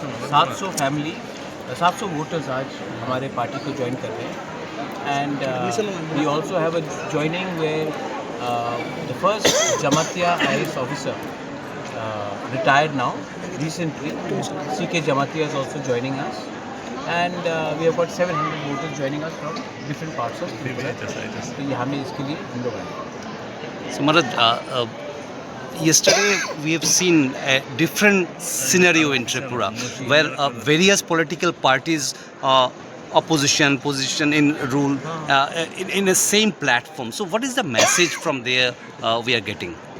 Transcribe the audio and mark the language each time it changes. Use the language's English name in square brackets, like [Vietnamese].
[Hindi] 700 family 700 voters आज हमारे party को ज्वाइन कर रहे हैं [English] And we also have a joining where the first Jamatia IAS officer retired now recently. CK Jamatia is also joining us and we have got 700 voters joining us from different parts of Tripura. [Hindi] तो ये हमें इसके लिए हम लोग आए. [English] So Maharaj, yesterday we have seen a different scenario in Tripura where various political parties, opposition, position in rule in the same platform. So what is the message from there we are getting?